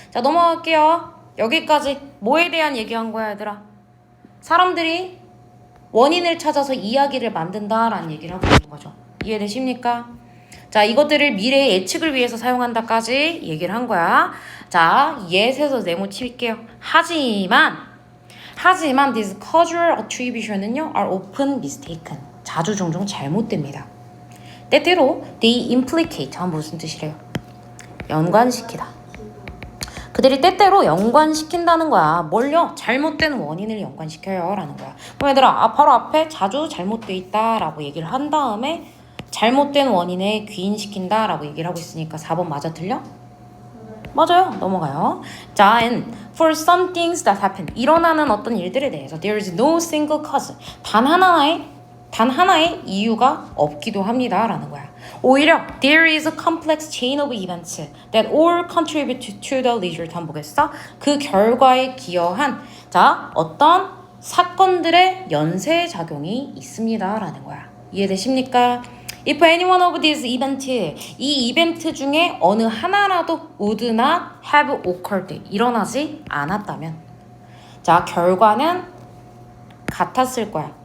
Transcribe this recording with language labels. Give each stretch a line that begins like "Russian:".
Korean: 자, 넘어갈게요. 여기까지 뭐에 대한 얘기한 거야, 얘들아? 사람들이 원인을 찾아서 이야기를 만든다라는 얘기를 하고 있는 거죠. 이해되십니까? 자, 이것들을 미래의 예측을 위해서 사용한다까지 얘기를 한 거야. 자, 예에서 네모 칠게요.
English: 하지만 this causal attribution은요 are often mistaken.
Korean: 자주 종종 잘못됩니다. 때때로
English: they implicate
Korean: 하면 무슨 뜻이래요? 연관시키다. 그들이 때때로 연관시킨다는 거야. 뭘요? 잘못된 원인을 연관시켜요 라는 거야. 그럼 얘들아, 바로 앞에 자주 잘못돼 있다 라고 얘기를 한 다음에 잘못된 원인에 귀인시킨다 라고 얘기를 하고 있으니까 4번 맞아 틀려? 맞아요. 넘어가요. 자,
English: and for some things that happen
Korean: 일어나는 어떤 일들에 대해서
English: there is no single cause
Korean: 단 하나의 이유가 없기도 합니다 라는 거야.
English: 오히려 there is a complex chain of events that all contribute to the result.
Korean: 한번 보겠어? 그 결과에 기여한 자 어떤 사건들의 연쇄작용이 있습니다 라는 거야. 이해되십니까?
English: If any one of these events
Korean: 이 이벤트 중에 어느 하나라도
English: would not have occurred
Korean: 일어나지 않았다면 자 결과는 같았을 거야.